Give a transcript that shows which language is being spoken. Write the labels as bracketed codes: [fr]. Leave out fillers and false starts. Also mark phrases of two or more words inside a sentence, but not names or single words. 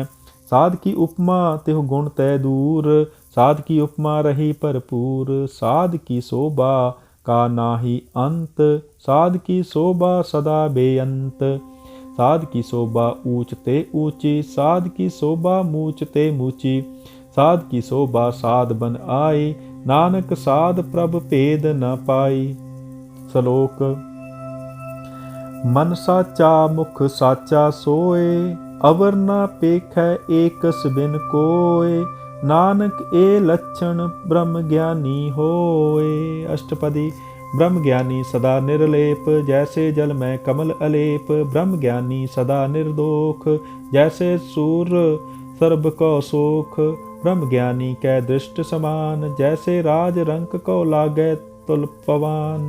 [hi] साध की उपमा तिहु गुण तै दूर, साध की उपमा रही भरपूर। साध की शोभा का नाही अंत, साध की शोभा सदा बेअंत। साध की शोभा ऊंच ते ऊंची, साध की शोभा मूच ते मूची। साध की शोभा साध बन आई, नानक साध प्रभ भेद न पाई। श्लोक। मन साचा मुख साचा सोए, अवर न पेखै एकस बिन कोय। नानक ए लक्षण ब्रह्म ज्ञानी होए। अष्टपदी। ब्रह्म ज्ञानी सदा निर्लेप, जैसे जल में कमल अलेप। ब्रह्म ज्ञानी सदा निर्दोख, जैसे सूर्य सर्ब को सोख। ब्रह्म ज्ञानी कै दृष्ट समान, जैसे राज रंक को लागै तुल पवान।